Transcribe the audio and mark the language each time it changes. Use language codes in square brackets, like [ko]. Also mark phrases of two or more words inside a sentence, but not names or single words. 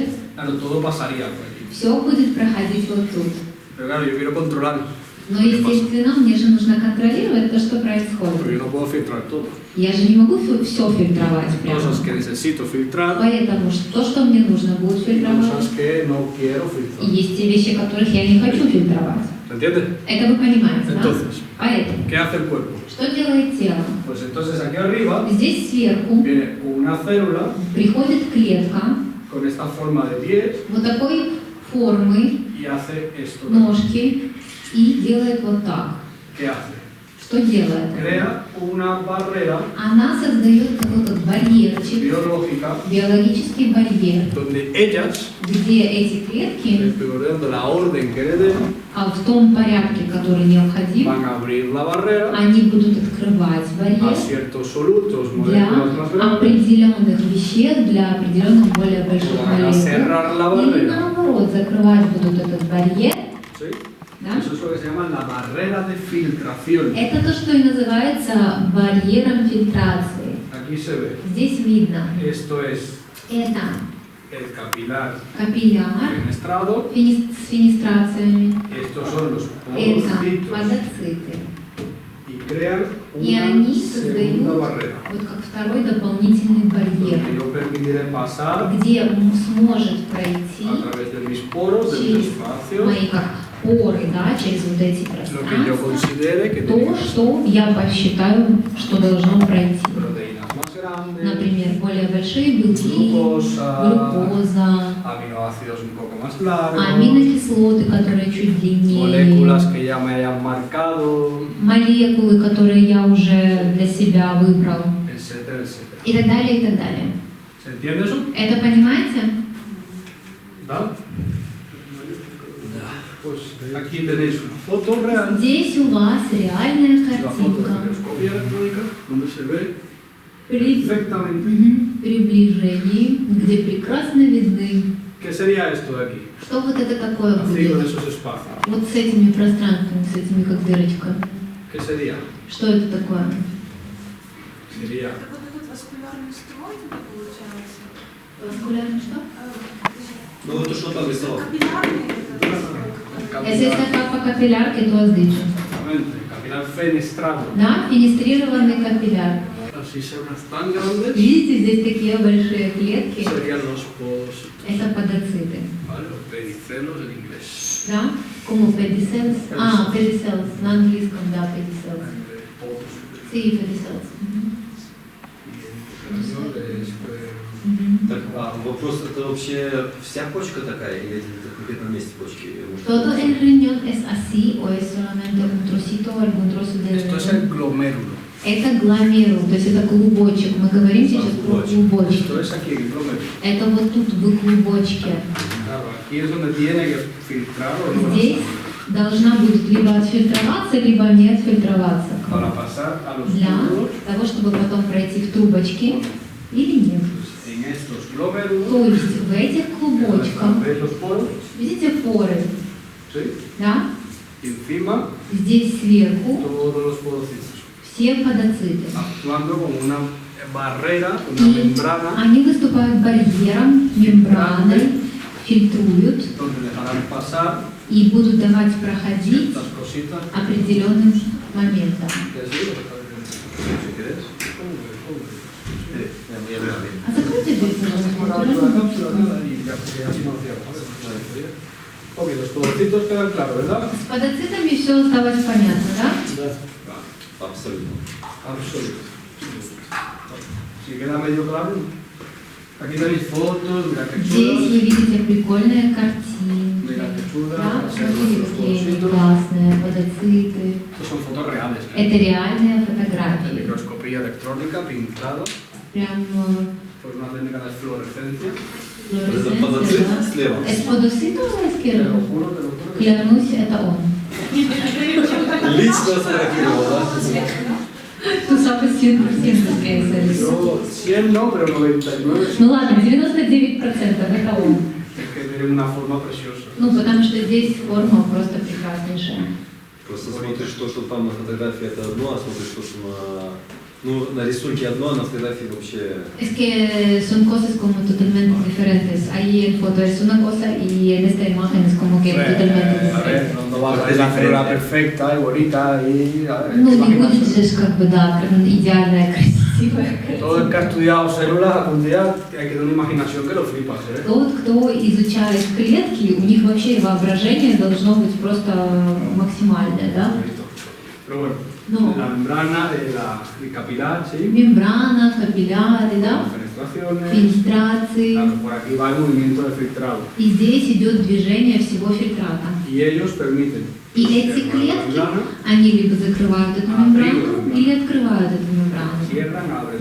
[es] claro, todo pasaría por aquí. [ru] все будет проходить вот тут. [es] Pero claro, yo quiero controlar, [ru] Но, естественно, мне же нужно контролировать то, что [es] porque [ru] происходит. [es] yo no puedo filtrar todo. [ru] Я же не могу все фильтровать прямо. [es] Cosas que necesito filtrar, [ru] Поэтому то, что мне нужно будет фильтровать, [es] cosas que no quiero [ru] и [es] filtrar. [ru] есть те вещи, которых я не хочу фильтровать. [es] ¿Se entiende? [ru] Это вы понимаете, да? [es] Entonces, [ru] Поэтому, [es] ¿qué hace el cuerpo? [ru] что делает тело? [es] Pues entonces aquí arriba [ru] Здесь сверху [es] viene una célula [ru] приходит клетка [es] con esta forma de pies [ru] вот такой формы, [es] y hace esto. [ru] ножки, и делает вот так. [es] ¿Qué hace? [ru] Что делает? [es] Crea una barrera [ru] Она создает какой-то барьерчик, [es] biológica [ru] биологический барьер, [es] donde ellas, [ru] где эти клетки [es] de la orden que le den, [ru] в том порядке, который необходим, [es] van a abrir la barrera [ru] они будут открывать [es] a [ru] барьер [es] ciertos solutos, [ru] для [es] moléculas más grandes, [ru] определенных веществ, для определенных более больших [es] van a [ru] молекул. [es] cerrar la [ru] Или [es] barrera. [ru] наоборот, закрывать будут этот барьер. [es] ¿Sí? [ru] Да? [es] Eso es lo que se llama la barrera de filtración. [ru] Это то, что и называется барьером фильтрации. [es] Aquí se ve. [ru] Здесь видно. [es] Esto es [ru] Это [es] el capilar [ru] капилляр [es] fenestrado. [ru] с фенестрациями. [es] Estos son los [ru] Это [es] porocitos. [ru] подоциты. [es] Y crean [ru] И [es] una [ru] они [es] segunda [ru] создают [es] barrera. [ru] вот как второй дополнительный барьер, [es] Que yo permitiré pasar [ru] где он сможет пройти [es] a través de mis poros, de mis [ru] через [es] espacios, [ru] мои как поры, да, через вот эти [es] lo que yo [ru] пространства, [es] considere que tiene [ru] то, [es] que ser [ru] что я посчитаю, что должно пройти. [es] proteínas más grandes, [ru] Например, более большие белки, [es] glucosa, [ru] глюкоза, [es] aminoácidos un poco más largos, [ru] аминокислоты, которые чуть длиннее, [es] moléculas que ya me hayan marcado, [ru] молекулы, которые я уже для себя выбрал, [es] etcétera, etcétera. [ru] и так далее, и так далее. [es] ¿Se entiende eso? [ru] Это понимаете? ¿Da? [es] Pues aquí tenéis una foto real, [ru] Здесь у вас реальная [es] la foto de [ru] картинка [es] microscopía electrónica, donde se ve [ru] при [es] perfectamente. [ru] приближении, где прекрасно видны. [es] ¿Qué sería esto de aquí? [ru] Что вот это такое [es] Así con [ru] будет? [es] esos espacios. [ru] Вот с этими пространствами, с этими как дырочка. [es] ¿Qué sería? [ru] Что это такое? [es] Sería [ru] Это вот этот васкулярный строй тогда получается? Васкулярный что? Ну вот то, что там рисовал. Капиллярный этот строй. [es] Es esta capa capilar que tú has dicho. exactamente el capilar fenestrado. [ru] Да, фенестрированный капилляр. [es] Así son unas tan grandes, [ru] Видите, здесь такие большие клетки. [es] serían los podocitos, [ru] Это подоциты. [es] ¿vale? Los pedicelos en inglés. [ru] Да? Como [en] pedicels. Pedicels. [ru] На английском, да, pedicels. [es] Podos. Sí, pedicels. Y en español es [ru] Так, вопрос, это вообще вся почка такая или это в конкретном месте почки? Может, [es] ¿Todo el riñón es así o es solamente un trocito o algún trozo de Esto es el glomérulo. [ru] Это гломерул, то есть это клубочек. Мы говорим сейчас про клубочки. [es] Esto es aquí el glomérulo. [ru] Это вот тут в клубочке. [es] Claro, aquí es donde tiene que filtrar o no. [ru] Здесь должна будет либо отфильтроваться, либо не отфильтроваться. [es] Para pasar a los [ru] Для [es] túbulos, [ru] того, чтобы потом пройти в трубочки или нет. [es] en estos glómerulos, [ru] То есть в этих клубочках, [es] ¿ves los poros? [ru] видите поры, [es] ¿Sí? [ru] да? [es] Y encima, [ru] Здесь сверху [es] todos los porocitos, [ru] все подоциты. [es] actuando como una barrera, una [ru] И [es] membrana, [ru] они выступают барьером, мембраной, фильтруют [es] donde dejarán pasar [ru] и будут давать проходить [es] estas cositas. [ru] определенным моментом. [es] ¿Qué es eso? si querés. [ru] Я вижу. А закройте дверь, [es] La [ru] пожалуйста. [es] cápsula, nada, y ya, porque así no cierra. Ok, los porocitos quedan claros, ¿verdad? [ru] С подоцитами все осталось понятно, да? Абсолютно. [es] Absoluto. Si queda medio claro. Aquí tenéis fotos, mira qué [ru] Здесь [es] chulas. [ru] вы видите прикольные картинки. [es] Mira qué chulas. [ru] Да, [es] Van a ser [ru] смотрите, [es] los [ru] какие они [es] porocitos. [ru] классные, подоциты. [es] Estos son fotos reales. [ru] Это реальные [es] De [ru] фотографии. [es] microscopía electrónica pintada [ru] Прям [es] por una técnica de fluorescencia. [ru] Это подоцит флуоресценция, слева. да. Эсподоцит у вас, [es] Te lo [ru] Кирилл? [es] juro, te lo juro. [ru] Клянусь, это он. Лично сфотографировал, да? Ну, самый сильный специалист. [es] Yo 100 no, pero 99 sí. [ru] Ну ладно, 99% это он. Es que tiene una forma preciosa. Ну, потому что здесь форма просто прекраснейшая. Просто смотришь то, что там на фотографии это одно, а смотришь то, что на рисунке одно, а на фотографии вообще... [es] Es que son cosas como totalmente diferentes. Ahí en foto es una cosa y en esta imagen es como que totalmente A ver, diferente. no va a ser la célula perfecta y bonita y... a ver, [ru] Ну, не [es] imagínate. [ru] будет же как бы, да, прям идеальная, красивая [es] Todo el que ha [ru] картина. [es] estudiado células algún día hay que tener una imaginación que lo flipas, ¿eh? [ru] Тот, кто изучает клетки, у них вообще воображение должно быть просто максимальное, да? [es] Pero bueno, No. la membrana, el capilar, ¿sí? [ru] Мембрана, капилляры, да? [es] Fenestrado filtraciones. [ru] фильтрации. [es] Claro, por aquí va el movimiento de filtrado. [ru] И здесь идет движение всего фильтрата. [es] Y ellos permiten. [ru] И эти [es] que [ru] клетки, [es] la membrana [ru] они либо закрывают эту мембрану, или открывают эту мембрану. [es] cierran, abren la